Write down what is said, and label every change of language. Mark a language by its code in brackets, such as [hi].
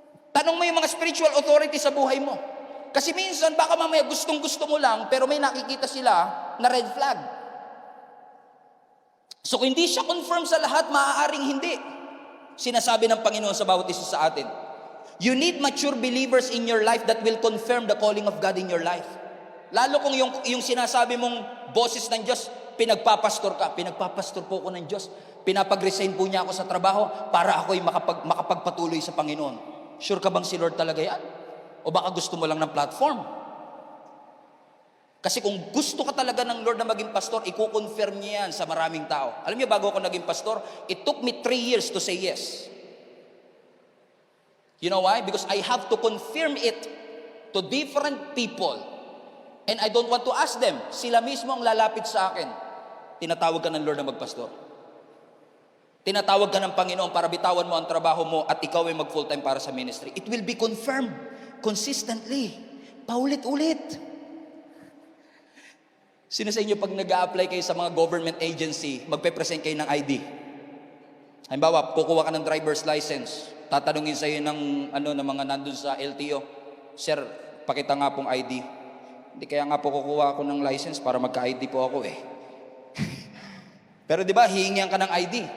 [tl] Tanong mo yung mga spiritual authority sa buhay mo. Kasi minsan, baka mamaya gustong-gusto mo lang, pero may nakikita sila na red flag. So, kung hindi siya confirm sa lahat, maaaring hindi. Sinasabi ng Panginoon sa bawat isa sa atin. [en] You need mature believers in your life that will confirm the calling of God in your life. [tl] Lalo kung yung sinasabi mong boses ng Diyos, pinagpapastor ka. Pinagpapastor po ako ng Diyos. Pinapag-resign po niya ako sa trabaho para ako'y makapagpatuloy sa Panginoon. Sure ka bang si Lord talaga yan? O baka gusto mo lang ng platform? Kasi kung gusto ka talaga ng Lord na maging pastor, i-confirm niya yan sa maraming tao. Alam niyo, bago ako naging pastor, [en] it took me 3 years to say yes. You know why? Because I have to confirm it to different people. And I don't want to ask them. [tl] Sila mismo ang lalapit sa akin. Tinatawag ka ng Lord na magpastor. Tinatawag ka ng Panginoon para bitawan mo ang trabaho mo at ikaw ay mag-full-time para sa ministry. [en] It will be confirmed consistently. [tl] Paulit-ulit. Sino sa inyo pag nag-a-apply kayo sa mga government agency, magpe-present kayo ng ID? Halimbawa, kukuha ka ng driver's license. Tatanungin sa iyo ng mga nandun sa LTO, Sir, pakita nga pong ID. Hindi kaya nga po kukuha ako ng license para magka-ID po ako eh. Pero di ba, hihingihan ka ng ID.